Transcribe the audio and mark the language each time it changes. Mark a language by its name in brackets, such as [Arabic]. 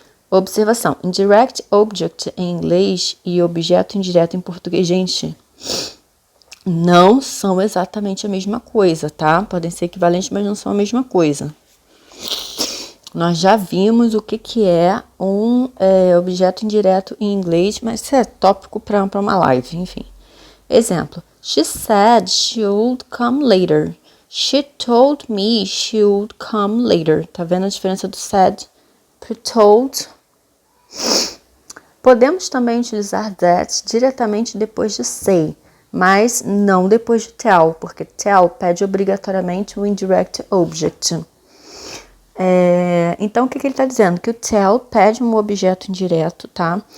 [Portuguese] Observação: indirect object em inglês e objeto indireto em português, gente, não são exatamente a mesma coisa, tá? Podem ser equivalentes, mas não são a mesma coisa. Nós já vimos o que é um objeto indireto em inglês, mas isso é tópico para uma live, enfim. Exemplo. [English] She said she would come later. She told me she would come later. [Portuguese] Tá vendo a diferença do said para told? Podemos também utilizar that diretamente depois de say, mas não depois de tell, porque tell pede obrigatoriamente um indirect object. Então, o que ele está dizendo? Que o tell pede um objeto indireto, tá?